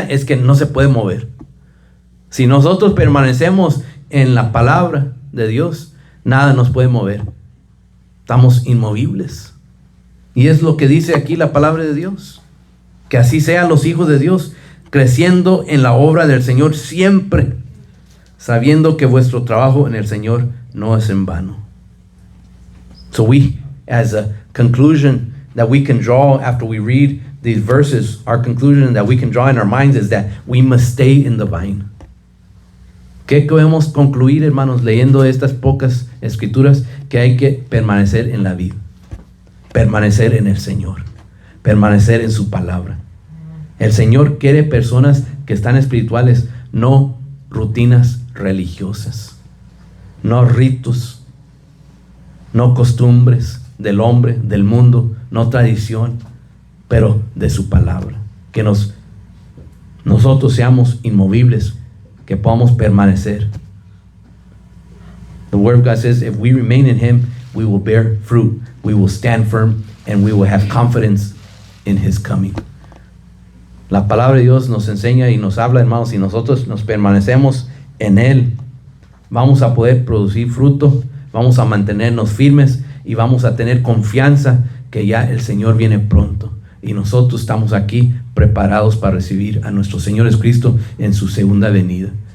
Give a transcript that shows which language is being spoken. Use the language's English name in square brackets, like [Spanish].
[Spanish] Es que no se puede mover. Si nosotros permanecemos en la palabra de Dios, nada nos puede mover. Estamos inmovibles. Y es lo que dice aquí la palabra de Dios. Que así sean los hijos de Dios, creciendo en la obra del Señor siempre, sabiendo que vuestro trabajo en el Señor no es en vano. [English] So we, as a conclusion that we can draw after we read these verses, our conclusion that we can draw in our minds is that we must stay in the vine. [Spanish] ¿Qué podemos concluir, hermanos, leyendo estas pocas escrituras? Que hay que permanecer en la vid, permanecer en el Señor, permanecer en su palabra. El Señor quiere personas que están espirituales, no rutinas religiosas, no ritos, no costumbres del hombre, del mundo, no tradición, pero de su palabra. Que nosotros seamos inmovibles, que podamos permanecer. [English] The word of God says, if we remain in Him, we will bear fruit, we will stand firm, and we will have confidence in His coming. [Spanish] La palabra de Dios nos enseña y nos habla, hermanos, si nosotros nos permanecemos en Él, vamos a poder producir fruto, vamos a mantenernos firmes y vamos a tener confianza que ya el Señor viene pronto. Y nosotros estamos aquí preparados para recibir a nuestro Señor Jesucristo en su segunda venida.